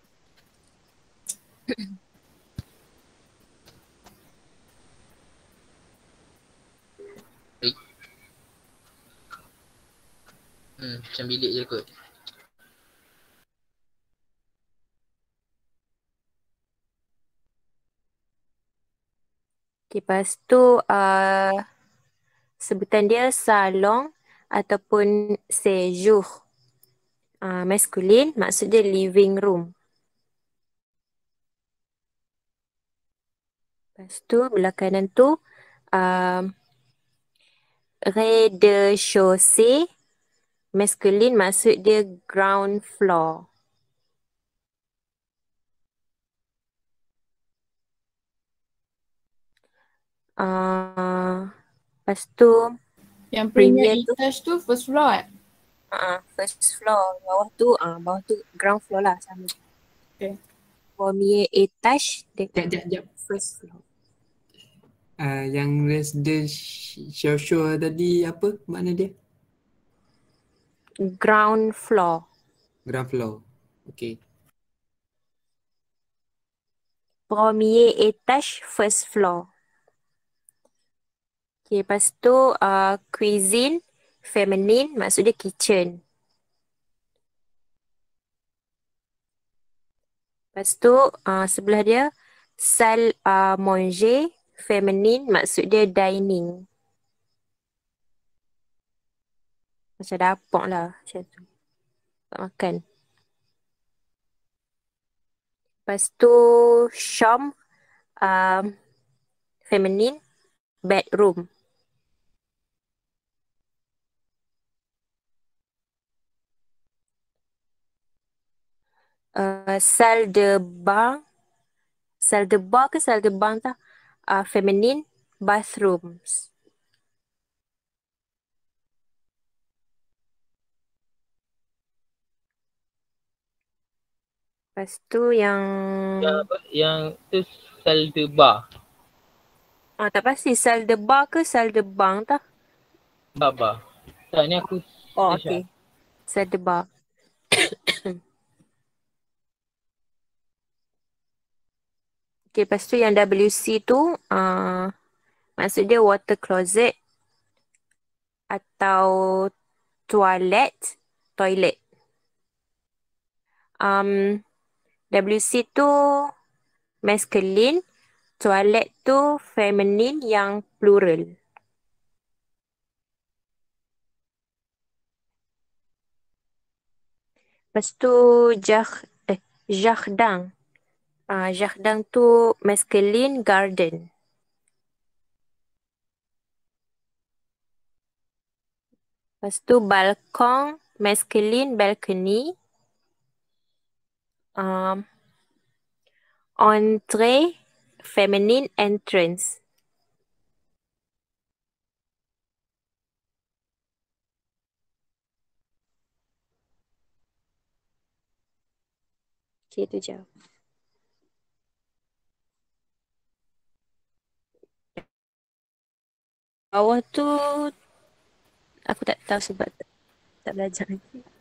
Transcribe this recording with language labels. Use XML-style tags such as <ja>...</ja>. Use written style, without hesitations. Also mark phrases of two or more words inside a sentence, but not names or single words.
<ms>Macam bilik je kot. Lepas tu sebutan dia salon ataupun séjour. Masculine maksud dia</ms> <en>living room.</en> <ms>Lepas tu belah kanan tu</ms> <fr>rez-de-chaussée.</fr> <ms>Masculine maksud dia</ms> <en>ground floor.</en> <ms>Lepas tu Yang premier Premier tu. etage tu</ms> <en>first floor</en> <ms>kan?</ms> <en>First floor.</en> <ms>Bawah tu</ms> <en>ground floor</en> <ms>lah sama. Okay.</ms> <fr>Premier etage</fr> <ms>Sekejap.</ms> <en>first floor.</en> <ms>Yang residential tadi apa makna dia?</ms> <en>Ground floor. Ground floor. Okay.</en> <fr>Premier etage</fr> <en>first floor.</en> <ms>Okay, lepas tu cuisine feminine maksud dia kitchen. Lepas tu sebelah dia</ms> <fr>salle à manger</fr> <ms>feminine maksud dia dining. Macam dapur lah macam tu. Tak makan. Lepas tu chambre feminine bedroom.</ms> <fr>Salle de bain. Salle de bain</fr> <ms>ke</ms> <fr>salle de bain</fr> <ms>tak?</ms> <en>Feminine bathrooms.</en> <ms>Lepas tu yang Yang tu</ms> <fr>salle de bar.</fr> <ms>tak pasti</ms> <fr>salle de bain</fr> <ms>ke</ms> <fr>salle de bain</fr> <ms>tak? Bar. Tak, ni aku search</ms> <fr>Okay. Salle de bain.</fr> <ms>Okay, lepas tu yang WC tu maksud dia</ms> <en>water closet</en> <ms>atau toilet. WC tu masculine, toilet tu feminine yang plural. Lepas tu jardin. Jardin tu</ms> <en>masculine garden.</en> <ms>Lepas tu balkon</ms> <en>masculine balcony. Entree, feminine entrance.</en> <ms>Okay, tu je. Bawah tu aku tak tahu sebab tak belajar lagi.</ms>